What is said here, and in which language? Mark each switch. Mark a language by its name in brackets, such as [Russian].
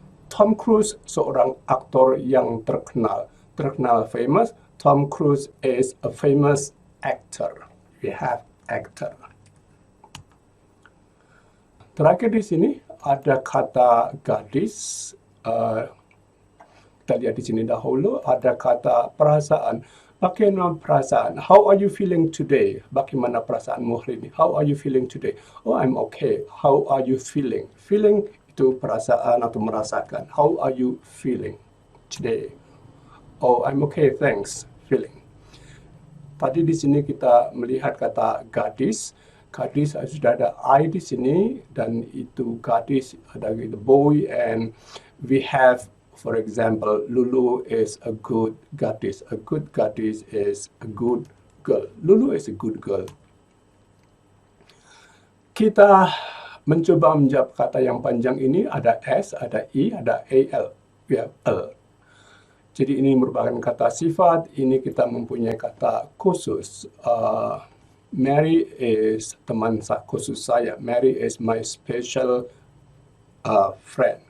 [Indonesian] Tom Cruise seorang aktor yang terkenal famous. [English] Tom Cruise is a famous actor. We have actor. [Indonesian] Terakhir di sini ada kata gadis. Kita lihat di sini dahulu ada kata perasaan. Bagaimana perasaan? [English] How are you feeling today? [Indonesian] Bagaimana perasaanmu hari ini? [English] How are you feeling today? Oh, I'm okay. How are you feeling? [Indonesian] Feeling itu perasaan atau merasakan. [English] How are you feeling today? Oh, I'm okay, thanks. [Indonesian] Feeling. Tadi di sini kita melihat kata gadis. Gadis sudah ada I di sini dan itu gadis ada [English] the boy, and we have, for example, Lulu is a good gadis. A good gadis is a good girl. Lulu is a good girl. [Indonesian] Kita mencoba menjawab kata yang panjang ini. Ada S, ada I, ada AL. [English] We have L. [Indonesian] Jadi ini merupakan kata sifat, ini kita mempunyai kata khusus. Mary is teman khusus saya. [English] Mary is my special friend.